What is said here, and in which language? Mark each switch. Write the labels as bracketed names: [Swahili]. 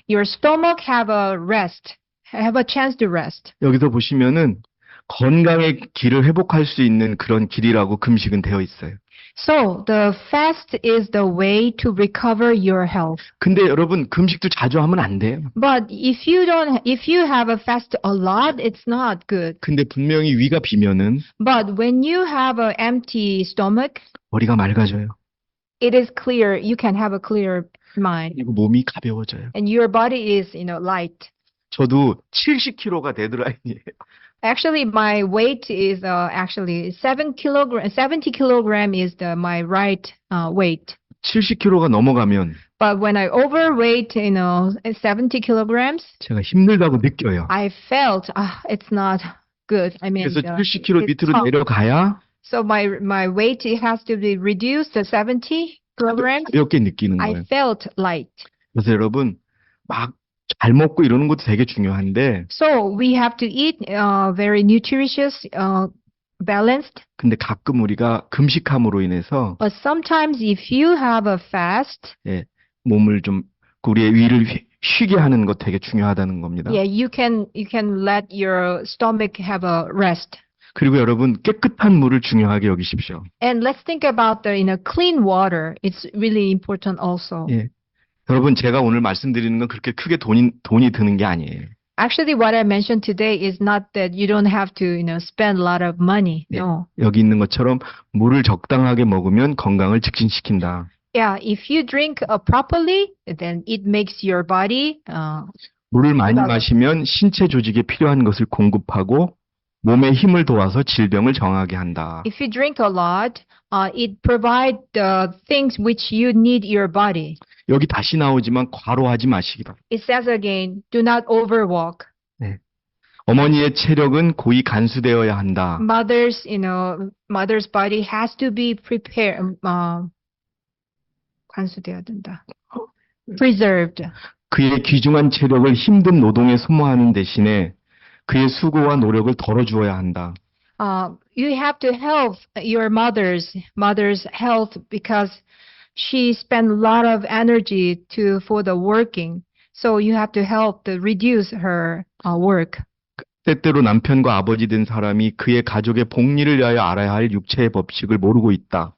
[English] your stomach have a chance to rest. [Korean] 여기서 보시면은 건강의 길을 회복할 수 있는 그런 길이라고 금식은 되어 있어요. [English] So the fast is the way to recover your health. [Korean] 근데 여러분 금식도 자주 하면 안 돼요. [English] But if you have a fast a lot, it's not good. [Korean] 근데 분명히 위가 비면은 [English] But when you have an empty stomach, [Korean] 머리가 맑아져요. [English] it is clear, you can have a clear mind. [Korean] 그리고 몸이 가벼워져요. [English] And your body is, light. [Korean] 저도 70kg가 데드라인이에요. [English] Actually, my weight is actually 70 kilogram is my right weight. [Korean] 70kg가 넘어가면 [English] But when I overweight, 70 kilograms, [Korean] 제가 힘들다고 느껴요. [English] I felt it's not good. I mean, [Korean] 그래서 70kg [English] it's [Korean] 밑으로 [English] tough. [Korean] 내려가야 [English] So my weight it has to be reduced to 70 kilograms. [Korean] 가볍게 느끼는 [English] I [Korean] 거예요. [English] felt light. [Korean] 그래서 여러분 막 잘 먹고 이러는 것도 되게 중요한데 [English] So we have to eat very nutritious, balanced. [Korean] 근데 가끔 우리가 금식함으로 인해서 [English] But sometimes if you have a fast, [Korean] 몸을 좀 우리의 위를 쉬게 하는 것 되게 중요하다는 겁니다. [English] yeah, you can let your stomach have a rest. [Korean] 그리고 여러분 깨끗한 물을 중요하게 여기십시오. [English] And let's think about the clean water. It's really important also. [Korean] 예. 여러분 제가 오늘 말씀드리는 건 그렇게 크게 돈이 드는 게 아니에요. [English] Actually, what I mentioned today is not that you don't have to, spend a lot of money. No. [Korean] 여기 있는 것처럼 물을 적당하게 먹으면 건강을 직진시킨다. [English] Yeah, if you drink properly, then it makes your body. [Korean] 물을 많이 마시면 신체 조직에 필요한 것을 공급하고 몸에 힘을 도와서 질병을 정하게 한다. [English] If you drink a lot, it provides the things which you need your body. [Korean] 여기 다시 나오지만 과로하지 마시기 바랍니다. [English] It says again, do not overwork. [Korean] 어머니의 체력은 고이 간수되어야 한다. [English] Mother's body has to be prepared. [Korean] 간수되어야 된다. Preserved. 그의 귀중한 체력을 힘든 노동에 소모하는 대신에 그의 수고와 노력을 덜어주어야 한다. [English] You have to help your mother's health because she spent a lot of energy for the working. So you have to help to reduce her work. [Korean] 때때로 남편과 아버지 된 사람이 그의 가족의 복리를 위하여 알아야 할 육체의 법칙을 모르고 있다.